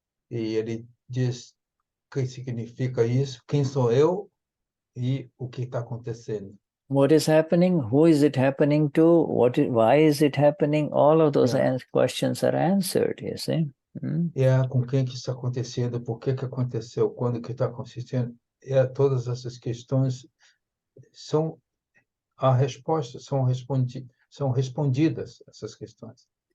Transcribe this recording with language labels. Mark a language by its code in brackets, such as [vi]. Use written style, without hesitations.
[pt] E ele diz o que significa isso, quem sou eu e o que está acontecendo. [en] What is happening? Who is it happening to? Why is it happening? All of those questions are answered, you see. [pt] Com quem que está acontecendo, por que aconteceu, quando que está acontecendo. Todas essas questões são a resposta, são respondidas essas questões.